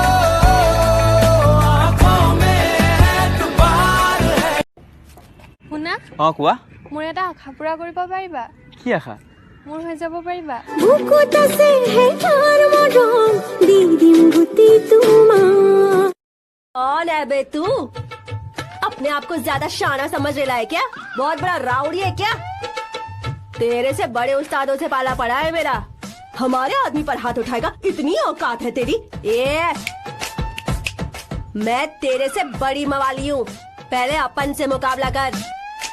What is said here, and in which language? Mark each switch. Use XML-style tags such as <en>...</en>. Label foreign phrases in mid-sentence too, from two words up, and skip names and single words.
<hi>आँखों में एतबार है।</hi> <as>শুনা, কোৱা। মোৰ এটা আশা পূৰা কৰিব পাৰিবা? কি আশা? মোৰ হৈ যাব পাৰিবা? বুকুত আছে হে তাৰ মৰম, দি দিম গুটি তোমাৰ।</as> <hi>कौन है बे तू? अपने आप को ज्यादा शाना समझ रहा है क्या? बहुत बड़ा राउडी है क्या? तेरे से बड़े उस्तादों से पाला पड़ा है मेरा। हमारे आदमी पर हाथ उठाएगा, इतनी औकात है तेरी? मैं तेरे से बड़ी मवाली हूँ, पहले अपन से मुकाबला कर।</hi>